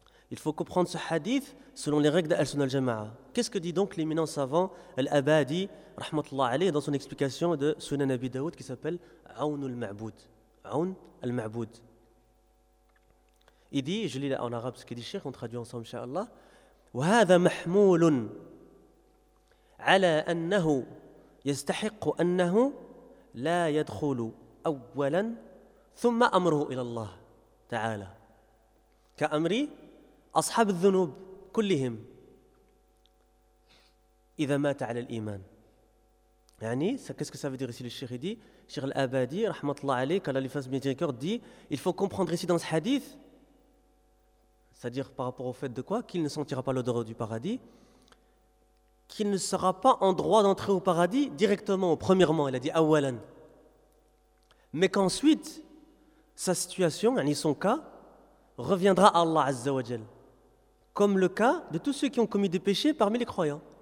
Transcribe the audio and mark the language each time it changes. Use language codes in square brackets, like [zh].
[fr] Il faut comprendre ce hadith selon les règles d'Al-Sunnah al-Jama'a. Qu'est-ce que dit donc l'éminent savant Al-Abadi, rahmatullah alayh, dans son explication de Sunan Abi Daoud qui s'appelle Aoun al-Ma'boud. Aoun al-Ma'boud. Il dit, je lis en arabe ce qu'il dit, Cheikh, on traduit ensemble, Inch'Allah. [ar] وَهَذَا مَحْمُولٌ عَلَىٰ أَنَّهُ يَسْتَحِقُ أَنَّهُ لَا يَدْخُلُ أَوَّلًا ثُمَّ أَمْرُهُ إِلَى اللَّهِ تَعَالَى كَأَمْرِي أصحاب الذنوب كلهم إذا مات على الإيمان. [fr] يعني qu'est-ce que ça veut dire ici? Le Cheikh dit, Cheikh Al-Abadi, rahmatullah alayh, qu'Allah lui fasse miséricorde, dit, il faut comprendre ici dans ce hadith, c'est-à-dire par rapport au fait de quoi? Qu'il ne sentira pas l'odeur du paradis, qu'il ne sera pas en droit d'entrer au paradis directement, premièrement, il a dit awalan, mais qu'ensuite sa situation, yani son cas, reviendra à Allah Azza wa Jal, comme le cas de tous ceux qui ont commis des péchés parmi les croyants.